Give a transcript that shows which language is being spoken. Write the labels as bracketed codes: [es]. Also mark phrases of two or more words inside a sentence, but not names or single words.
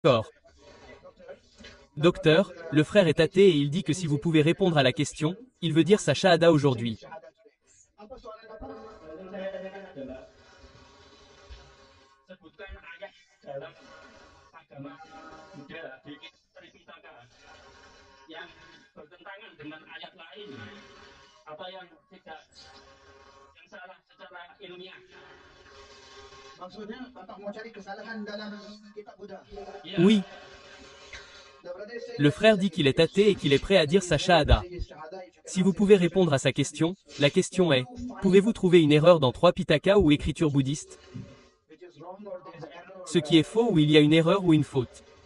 [fr] D'accord. Docteur, le frère est athée et il dit que si vous pouvez répondre à la question, il veut dire sa shahada aujourd'hui. [id] Sebutkan ayat dalam agama Buddha di Tripitaka yang bertentangan dengan ayat lain atau yang tidak yang salah secara ilmiah. Maksudnya Bapak mau cari kesalahan dalam kitab Buddha. [fr] Oui. Le frère dit qu'il est athée et qu'il est prêt à dire sa shahada. Si vous pouvez répondre à sa question, la question est, pouvez-vous trouver une erreur dans 3 Pitaka ou écriture bouddhiste? Ce qui est faux ou il y a une erreur ou une faute?